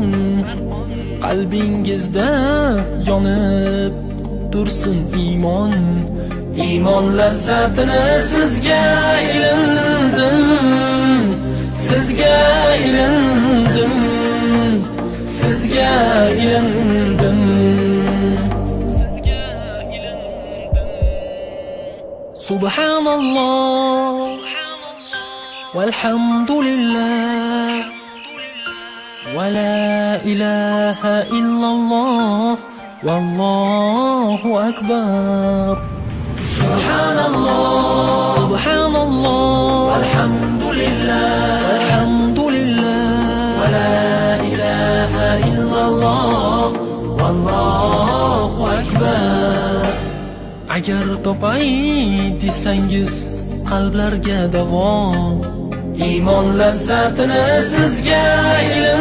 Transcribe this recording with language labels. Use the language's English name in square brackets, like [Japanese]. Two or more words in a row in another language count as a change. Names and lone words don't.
[Uzbek] Qalbingizda yonib tursin iymon, iymon lazzatini sizga ilindim, sizga ilindim, sizga ilindim, sizga ilindim. [Arabic] سبحان الله، والحمد لله، ولا إله إلا الله، والله أكبر. سبحان الله، سبحان الله، الحمد لله، الحمد لله، ولا إله إلا الله، والله أكبر. [Uzbek] Agar topay desangiz qalblarga davo, iymon lazzatini sizga